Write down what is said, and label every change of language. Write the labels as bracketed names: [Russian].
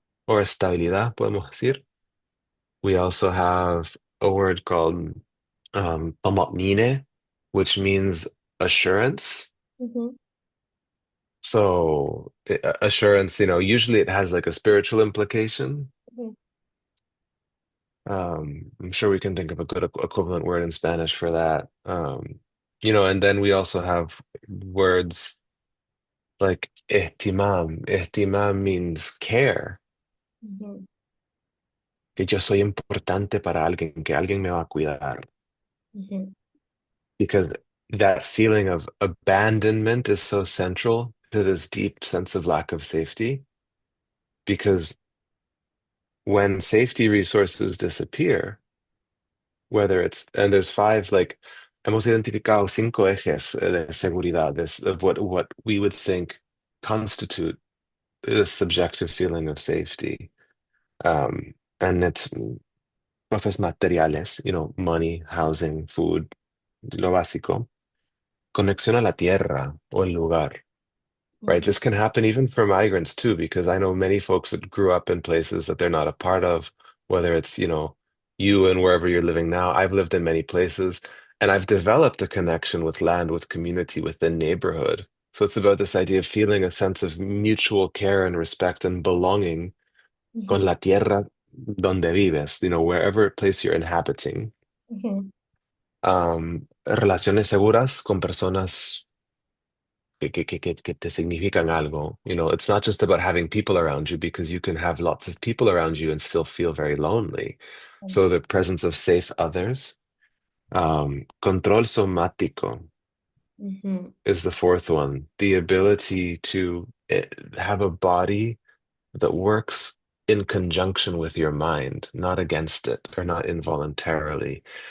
[Spanish] or estabilidad, podemos decir. [English] We also have a word called طمأنينة, which means assurance. Mhm. So assurance, usually it has like a spiritual implication. Mhm. I'm sure we can think of a good equivalent word in Spanish for that. And then we also have words like ihtimam. Ihtimam means care, Mhm. [Spanish] que yo soy importante para alguien, que alguien me va a cuidar. Mhm. [English] Because that feeling of abandonment is so central to this deep sense of lack of safety. Because when safety resources disappear, whether and there's five, like, [Spanish] hemos identificado cinco ejes de seguridad, [English] of what we would think constitute this subjective feeling of safety. And it's [Spanish] cosas materiales, [English] money, housing, food, [Spanish] lo básico. Conexión a la tierra o el lugar. [English] Right. Mhm. This can happen even for migrants too, because I know many folks that grew up in places that they're not a part of, whether it's, you and wherever you're living now. I've lived in many places and I've developed a connection with land, with community, within neighborhood. So it's about this idea of feeling a sense of mutual care and respect and belonging con Mhm. [Spanish] la tierra donde vives, [English] wherever place you're inhabiting. Mhm. [Spanish] Relaciones seguras con personas que te significan algo. [English] It's not just about having people around you because you can have lots of people around you and still feel very lonely. So the presence of safe others. [Spanish] Control somático Mhm. [English] is the fourth one. The ability to have a body that works in conjunction with your mind, not against it or not involuntarily.